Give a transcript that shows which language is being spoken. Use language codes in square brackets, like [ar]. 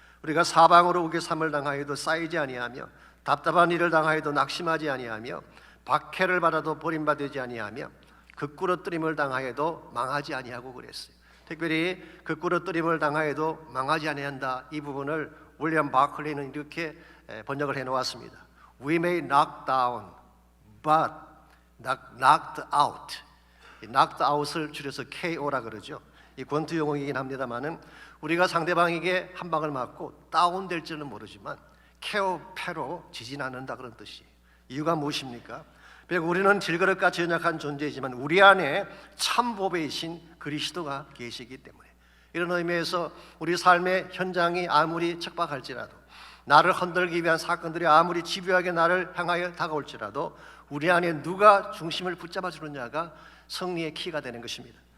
[ko] 우리가 사방으로 우겨삼을 당하여도 쌓이지 아니하며 답답한 일을 당하여도 낙심하지 아니하며 박해를 받아도 버림받지 아니하며 극꾸러뜨림을 당하여도 망하지 아니하고 그랬어요. 특별히 극꾸러뜨림을 당하여도 망하지 아니한다, 이 부분을 윌리엄 바클리는 이렇게 번역을 해놓았습니다. [en] We may knock down, but not knocked out. [ko] knocked out을 줄여서 KO라 그러죠. 이 권투 용어이긴 합니다만은 우리가 상대방에게 한 방을 맞고 다운될지는 모르지만 KO, 패로 지진 않는다 그런 뜻이에요. 이유가 무엇입니까? 비록 우리는 질그릇같이 연약한 존재이지만 우리 안에 참 보배이신 그리스도가 계시기 때문에, 이런 의미에서 우리 삶의 현장이 아무리 척박할지라도, 나를 흔들기 위한 사건들이 아무리 집요하게 나를 향하여 다가올지라도 우리 안에 누가 중심을 붙잡아 주느냐가 승리의 키가 되는 것입니다.